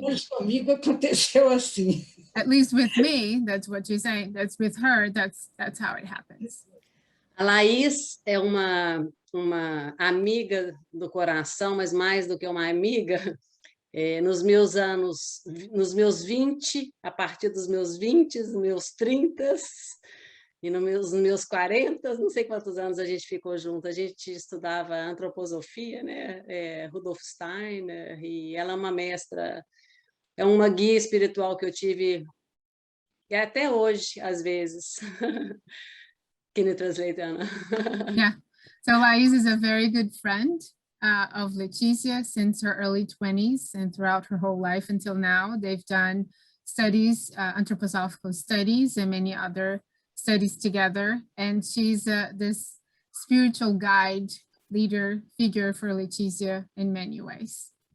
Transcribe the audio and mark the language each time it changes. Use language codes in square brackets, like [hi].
[pt] menos comigo aconteceu assim. [en] At least with me, [pt] aconteceu assim. [en] At least with me, that's what you're saying. That's with her, that's how it happens. [pt] A Laís é uma amiga do coração, mas mais do que uma amiga, nos meus 20, a partir dos meus 20, dos meus 30 e nos meus 40, não sei quantos anos a gente ficou junto. A gente estudava antroposofia, né? Rudolf Steiner, e ela é uma mestra, é uma guia espiritual que eu tive, e até hoje, às vezes. [en] Can you translate, Ana? Yeah. So Laís is a very good friend of Leticia since her early 20s and throughout her whole life until now. They've done studies, anthroposophical studies and many other studies together. And she's this spiritual guide, leader, figure for Leticia in many ways.